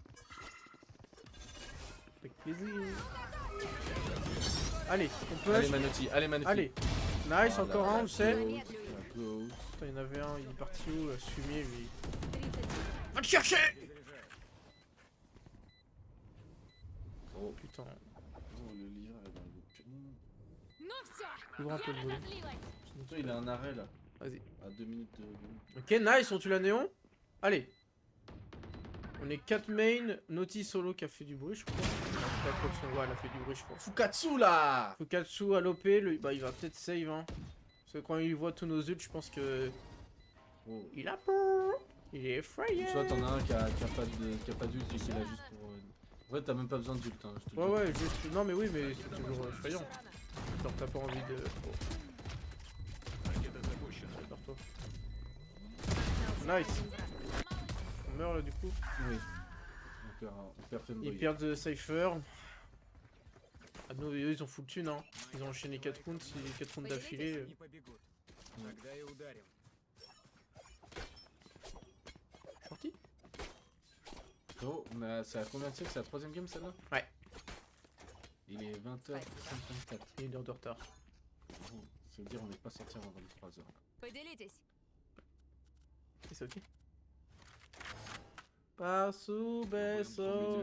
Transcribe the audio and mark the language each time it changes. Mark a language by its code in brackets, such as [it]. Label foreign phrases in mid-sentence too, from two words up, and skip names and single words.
[fr] Avec plaisir. Allez, on push. Allez Manotti, allez Manotti. Allez. Nice, Oh encore là un, là, on sait. go. Putain, il y en avait un, il est parti où, là, ce fumier, lui. 30 Va te chercher! Oh, Putain, oh, le livre est dans le... [ru] Ну все, [fr] ouvre un peu le volet. [ru] разозлилась. [fr] Attends, il a un arrêt là. Vas-y. À 2 minutes de... Ok, nice, on tue la néon. Allez. On est 4 main. Naughty solo qui a fait du bruit, je crois. Je sais pas quoi que son- ouais, elle a fait du bruit, je crois. Fukatsu là. Fukatsu à l'OP, bah, il va peut-être save, hein. Parce que quand il voit tous nos ults, je pense que... Oh. Il a peur. Il est effrayé. Soit t'en as un qui a pas d'ult et qui est là juste pour... En vrai t'as même pas besoin d'ult hein, je te le Ouais, dis. ouais, juste... Non, mais oui, mais c'est toujours effrayant. Genre, t'as pas envie de... Oh, [ru] Ракета запущена. [fr] prépare-toi. Nice. On meurt, là, du coup. Oui. On perd Femboy. Ils perdent Cypher. Ah non, eux, ils ont full thune, hein. Ils ont enchaîné 4 rounds, 4 rounds d'affilée. [ru] Не побегут. Тогда и ударим. [fr] Sorti. Oh, c'est à combien de siècle? C'est la 3ème game celle-là? Ouais. Il est 20h54. Il y a une heure de retard. Oh, ça veut dire on n'est pas sorti avant 23h. [ru] Поделитесь. [fr] Et c'est ok. Passo beso.